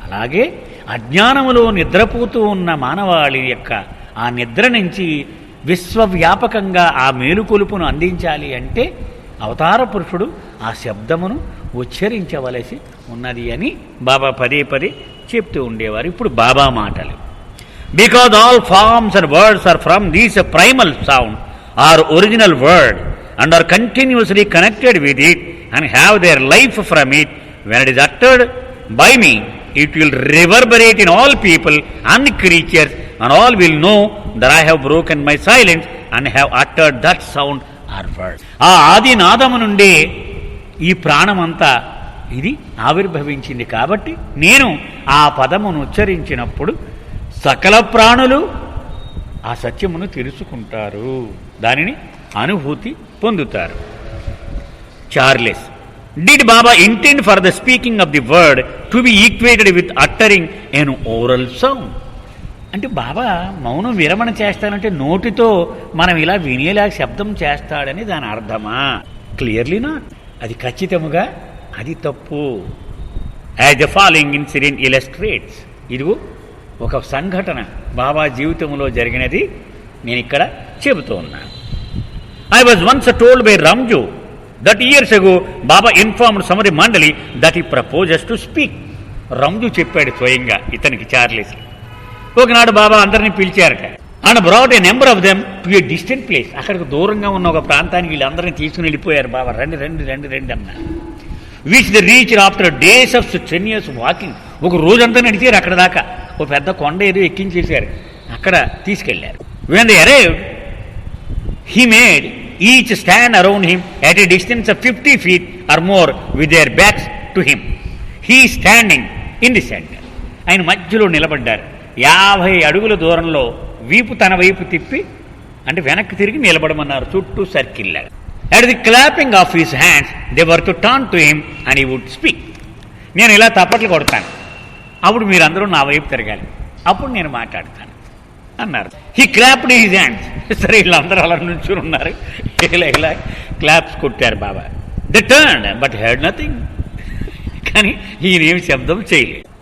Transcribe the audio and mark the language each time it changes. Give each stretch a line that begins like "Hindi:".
Telugu: అలాగే అజ్ఞానములో నిద్రపోతూ ఉన్న మానవాళి యొక్క ఆ నిద్ర నుంచి విశ్వవ్యాపకంగా ఆ మేలుకొలుపును అందించాలి అంటే అవతార పురుషుడు ఆ శబ్దమును ఉచ్చరించవలసి ఉన్నది అని బాబా పదే పదే చెప్తూ ఉండేవారు. ఇప్పుడు బాబా మాటలు,
English: Because all forms and words are from these primal sound or original word and are continuously connected with it and have their life from it. When it is uttered by me, it will reverberate in all people and creatures, and all will know that I have broken my silence and have uttered that sound or word.
Telugu: ఆ ఆది నాదము నుండే ఈ ప్రాణమంతా ఇది ఆవిర్భవించింది. కాబట్టి నేను ఆ పదమును ఉచ్చరించినప్పుడు సకల ప్రాణులు ఆ సత్యమును తెలుసుకుంటారు, దానిని అనుభూతి పొందుతారు.
English: Charles, did Baba intend for the speaking of the word to be equated with uttering an oral sound?
Telugu: అంటే బాబా మౌనం విరమణ చేస్తానంటే నోటితో మనం ఇలా వినేలా శబ్దం చేస్తాడని దాని అర్థమా?
English: Clearly not.
Telugu: అది ఖచ్చితముగా అది తప్పు.
English: As the following incident illustrates.
Telugu: ఇదిగో ఒక సంఘటన బాబా జీవితంలో జరిగినది నేను ఇక్కడ చెబుతూ ఉన్నాను.
English: I was once told by Ramju that years ago Baba informed Samari Mandali that he proposes to speak.
Telugu: Ramju చెప్పాడు స్వయంగా ఇతనికి, చార్లెస్. ఒకనాడు బాబా అందరినీ పిలిచారట.
English: And brought a number of them to a distant place.
Telugu: అక్కడికి దూరంగా ఉన్న ఒక ప్రాంతానికి వీళ్ళందరినీ తీసుకుని వెళ్ళిపోయారు. బాబా రండి రండి రండి రండి అన్నారు.
English: Which they reach after days of strenuous walking.
Telugu: ఒక రోజంతా నడిచారు అక్కడ దాకా. ఒక పెద్ద కొండ ఏదో ఎక్కించేశారు, అక్కడ తీసుకెళ్లారు.
English: When they arrived, he made each stand around him at a distance of 50 feet or more with their backs to him. He standing in the center.
Telugu: ఆయన మధ్యలో నిలబడ్డారు. 50 అడుగుల దూరంలో వీపు తన వైపు తిప్పి, అంటే వెనక్కి తిరిగి నిలబడమన్నారు, చుట్టూ సర్కిల్ లాగా.
English: At the clapping of his hands, they were to turn to him and he would speak.
Telugu: నేను ఇలా తప్పట్లు కొడతాను, అప్పుడు మీరందరూ నా వైపు తిరగాలి, అప్పుడు నేను మాట్లాడతాను అన్నారు.
English: He clapped his hands.
Telugu: సరే వీళ్ళందరూ అలా నుంచుని ఉన్నారు, ఇలా క్లాప్స్ కొట్టారు బాబా.
English: They turned but heard nothing.
Telugu: కానీ ఈయనేమి శబ్దం చేయలేదు.